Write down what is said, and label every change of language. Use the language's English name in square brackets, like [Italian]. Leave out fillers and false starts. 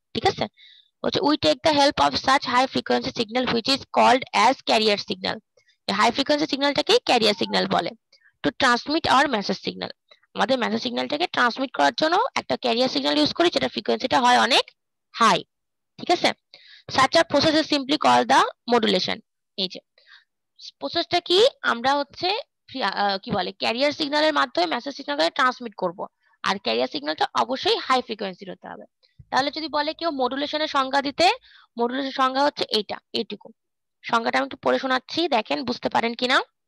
[English] ঠিক আছে, হচ্ছে we take the help of such high frequency signal which is called as carrier signal. [Bangla] High frequency সিগন্যালটাকে career signal বলে। [English] To to transmit our message signal. [Bangla] আমাদের message সিগন্যালটাকে transmit করার জন্য একটা career signal use করি, যেটা ফ্রিকোয়েন্সিটা হয় অনেক হাই। ঠিক আছে, [English] such a process is simply called the modulation। [Bangla] এই যে প্রসেসটা কি, আমরা হচ্ছে কি বলে ক্যারিয়ার সিগন্যালের মাধ্যমে মেসেজ সিগন্যালকে ট্রান্সমিট করব, আর ক্যারিয়ার সিগন্যালটা অবশ্যই হাই ফ্রিকোয়েন্সির হতে হবে। তাহলে যদি বলে কেউ মডুলেশনের সংজ্ঞা দিতে, মডুলেশনের সংজ্ঞা হচ্ছে এইটুকু। সংজ্ঞাটা আমি একটু পড়ে শোনাচ্ছি, দেখেন বুঝতে পারেন কিনা।